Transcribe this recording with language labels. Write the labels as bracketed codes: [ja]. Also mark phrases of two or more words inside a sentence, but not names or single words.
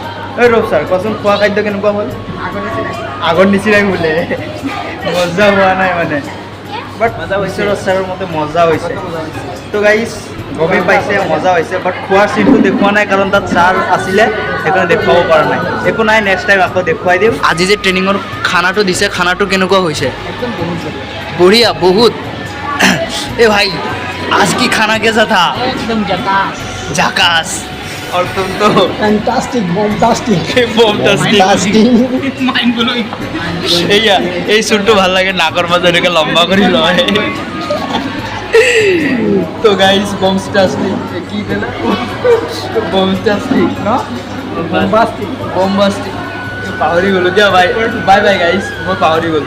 [as] ঐ ৰব ছাৰ, কোৱাচোন খোৱা খাদ্য কেনেকুৱা হ'ল? আগৰ নিচিনাই বোলে, মজা হোৱা নাই মানে, বাট ঈশ্বৰৰ ছাৰৰ মতে মজা হৈছে। তো গাইজ গমেই পাইছে মজা হৈছে, বাট খোৱাৰ চিনটো দেখুওৱা নাই কাৰণ তাত ছাৰ আছিলে, সেইকাৰণে দেখুৱাব পৰা নাই। একো নাই, [en] next time [as] আকৌ দেখুৱাই দিম। আজি যে ট্ৰেইনিঙৰ খানাটো দিছে, খানাটো কেনেকুৱা হৈছে? বঢ়িয়া, বহুত। [hi] ए भाई आज की खाना कैसा था? एकदम झकास झकास। और तुम तो [en] fantastic bombastic mind blowing. [as] এইয়া এই চুটটো ভাল লাগে, নাকৰ মাজত এনেকৈ লম্বা কৰি লয়। তো গাইজ বমস্টাস্টিক কি দিলে? বমস্টাস্টিক ন? बॉम्बास्टिक বমবাস্টিক পাহৰি গ'লোঁ দিয়া। [en] bye bye bye guys, [as] মই পাহৰি গ'লোঁ।